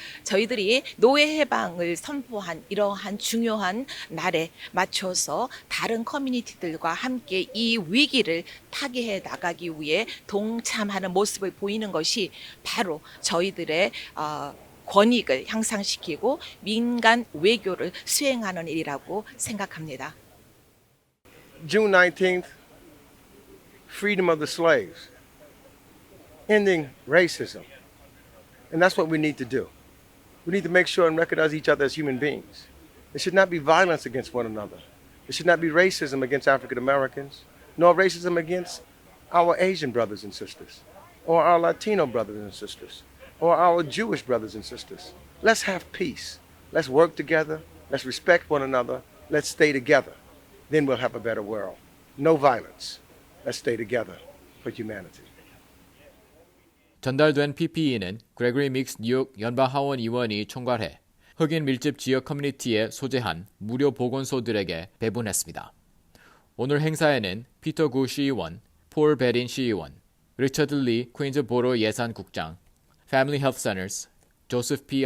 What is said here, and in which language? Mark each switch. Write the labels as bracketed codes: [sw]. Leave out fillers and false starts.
[ko] 저희들이 노예 해방을 선포한 이러한 중요한 날에 맞춰서 다른 커뮤니티들과 함께 이 위기를 타개해 나가기 위해 동참하는 모습을 보이는 것이 바로 저희들의 권익을 향상시키고 민간 외교를 수행하는 일이라고 생각합니다. [en] June 19th, freedom of the slaves, ending racism. And that's what we need to do. We need to make sure and recognize each other as human beings. There should not be violence against one another. There should not be racism against African Americans, nor racism against our Asian brothers and sisters, or our Latino brothers and sisters, or our Jewish brothers and sisters. Let's have peace. Let's work together. Let's respect one another. Let's stay together. Then we'll have a better world. No violence. Let's stay together for humanity. [ko] 전달된 PPE는 그레고리 믹스 뉴욕 연방하원 의원이 총괄해 흑인 밀집 지역 커뮤니티에 소재한 무료 보건소들에게 배분했습니다. 오늘 행사에는 피터 구 시의원, 폴 베린 시의원, 리처드 리 퀸즈 보로 예산국장, Family Health Centers, 조세프 P.